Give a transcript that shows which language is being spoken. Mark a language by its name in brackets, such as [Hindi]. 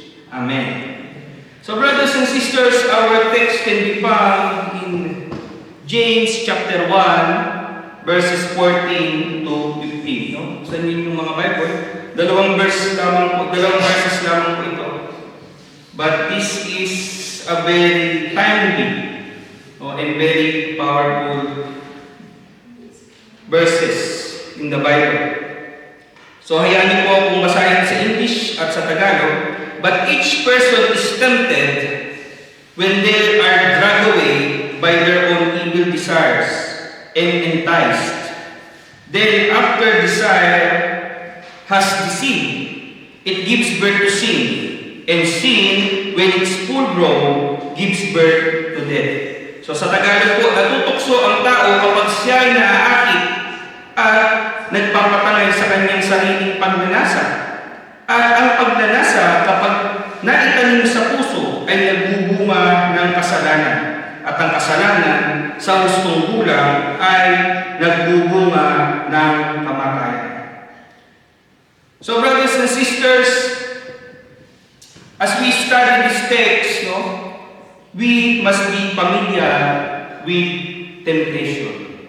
[English] Amen. So brothers and sisters, our text can be found in James chapter 1 verses 14 to 15. No? [Filipino] Sa inyo yung mga Bible, dalawang verses lamang po ito. [English] But this is a very timely and very powerful verses in the Bible. [Filipino] So hayaan niyo po akong basahin sa English at sa Tagalog. [English] But each person is tempted when they are dragged away by their own evil desires and enticed. Then after desire has deceived, it gives birth to sin. And sin, when it's full grown, gives birth to death. [Filipino] So sa Tagalog po, natutokso ang tao kapag siya ay naaakit at nagpapatangay sa kanyang sariling pagnanasa. At ang pagnanasa, kapag naitanim sa puso, ay nagbubunga ng kasalanan. At ang kasalanan, sa hustong gulang, ay nagbubunga ng kamatayan. [English] So brothers and sisters, as we study this text, we must be familiar with temptation.